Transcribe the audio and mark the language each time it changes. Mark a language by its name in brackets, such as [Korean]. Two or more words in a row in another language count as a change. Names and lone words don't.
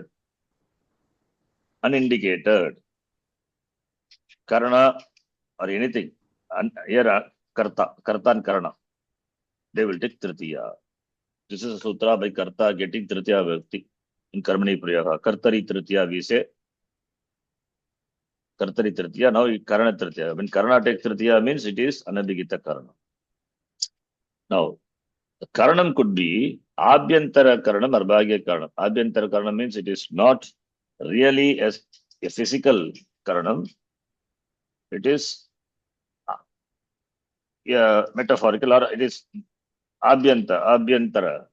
[English] Unindicated. Karana or anything. Here, Karta and Karana. They will take Tritiya. This is a sutra by Karta getting [Sanskrit] तृतीया विभक्ति [English] in [Sanskrit] कर्मणि प्रयोग. कर्तरि तृतीया, [English] we say. [Sanskrit] कर्तरि तृतीया, [English] now [Sanskrit] करण तृतीया. [English] When Karana takes Tritiya means it is [Sanskrit] अनभिहित करण. [English] Now, the Karanam could be [Sanskrit] अभ्यन्तर करणम् [English] or [Sanskrit] बाह्य करणम्. अभ्यन्तर करणम् [English] means it is not really as a physical Karanam. It is metaphorical or it is Abhyantara.